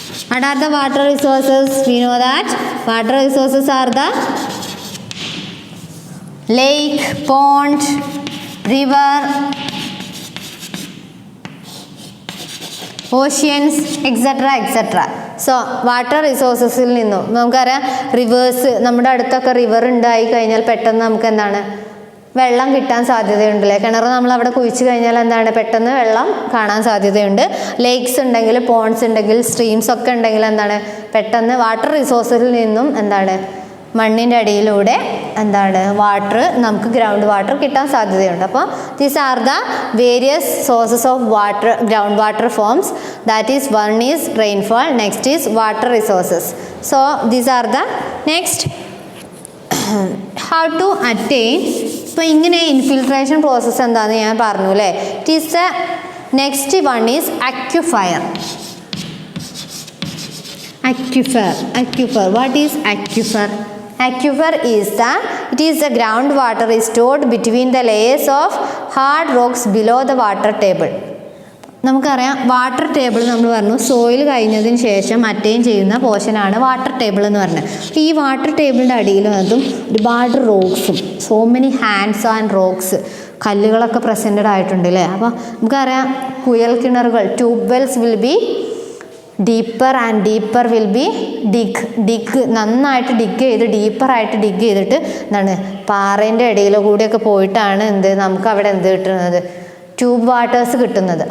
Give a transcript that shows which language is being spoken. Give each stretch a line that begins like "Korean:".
English: What are the water resources? We know that water resources are the lake, pond, river, oceans, etc.
Malayalam: So water റിസോഴ്സസിൽ നിന്നും നമുക്കറിയാം reverse, നമ്മുടെ അടുത്തൊക്കെ river ഉണ്ടായി കഴിഞ്ഞാൽ പെട്ടെന്ന് നമുക്ക് എന്താണ് വെള്ളം കിട്ടാൻ സാധ്യതയുണ്ടല്ലേ. കിണർ നമ്മൾ അവിടെ കുഴിച്ച് കഴിഞ്ഞാൽ എന്താണ് പെട്ടെന്ന് വെള്ളം കാണാൻ സാധ്യതയുണ്ട്. ലേക്സ് ഉണ്ടെങ്കിൽ, പോണ്ട്സ് ഉണ്ടെങ്കിൽ, സ്ട്രീംസ് ഒക്കെ ഉണ്ടെങ്കിൽ എന്താണ് പെട്ടെന്ന് വാട്ടർ റിസോഴ്സിൽ നിന്നും എന്താണ് മണ്ണിൻ്റെ അടിയിലൂടെ എന്താണ് വാട്ടർ നമുക്ക് ഗ്രൗണ്ട് വാട്ടർ കിട്ടാൻ സാധ്യതയുണ്ട്.
English: അപ്പോൾ these are the various sources of water, ground water forms. That is one is rainfall, next is water resources. So these are the next how to attain.
Malayalam: ഇപ്പോൾ ഇങ്ങനെ ഇൻഫിൽട്രേഷൻ പ്രോസസ്സ് എന്താണെന്ന് ഞാൻ പറഞ്ഞു അല്ലേ.
English: It is the next one is aquifer. What is aquifer? Aquifer is the groundwater is stored between the layers of hard rocks below the water table.
Malayalam: നമുക്കറിയാം water table നമ്മൾ പറഞ്ഞു soil കഴിഞ്ഞതിന് ശേഷം attain ചെയ്യുന്ന പോർഷനാണ് വാട്ടർ ടേബിൾ എന്ന് പറഞ്ഞത്. ഈ വാട്ടർ ടേബിളിൻ്റെ അടിയിൽ അതും ഒരുപാട് റോക്സും,
English: so many hands and rocks,
Malayalam: കല്ലുകളൊക്കെ പ്രസൻറ്റഡ് ആയിട്ടുണ്ട് അല്ലേ. അപ്പോൾ നമുക്കറിയാം കുയൽ കിണറുകൾ,
English: tube wells will be deeper and deeper will be dig
Malayalam: നന്നായിട്ട് ഡീപ്പറായിട്ട് ഡിഗ് ചെയ്തിട്ട് എന്താണ് പാറേൻ്റെ ഇടയിൽ കൂടിയൊക്കെ പോയിട്ടാണ് നമുക്ക് അവിടെ കിട്ടുന്നത് ട്യൂബ് വാട്ടേഴ്സ് കിട്ടുന്നത്.